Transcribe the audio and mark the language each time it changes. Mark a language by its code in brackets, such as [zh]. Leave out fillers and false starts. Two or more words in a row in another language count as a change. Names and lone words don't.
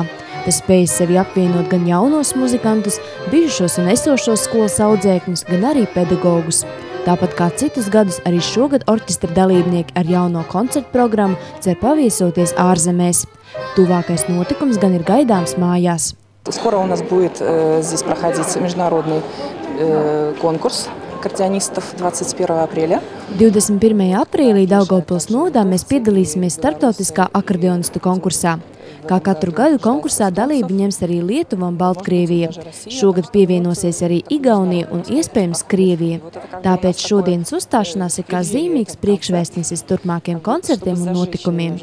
[lv] Tas spējas sevi apvienot gan jaunos muzikantus, bijušos un esošos skolas audzēkņus, gan arī pedagogus. Tāpat kā citus gadus, arī šogad orķestra dalībnieki ar jauno koncertu programmu cer paviesoties ārzemēs. Tuvākais notikums gan ir gaidāms mājās. [ru] Скоро у нас будет здесь проходить международный конкурс аккордеонистов 21. апреля. [lv] 21. aprīlī Daugavpils novadā mēs piedalīsimies starptautiskā akordeonistu konkursā. Kā katru gadu konkursā dalību ņems arī Lietuva un Baltkrievija. Šogad pievienosies arī Igaunija un iespējams Krievija. Tāpēc šodienas uzstāšanās ir kā zīmīgs priekšvēstnesis turpmākiem koncertiem un notikumiem.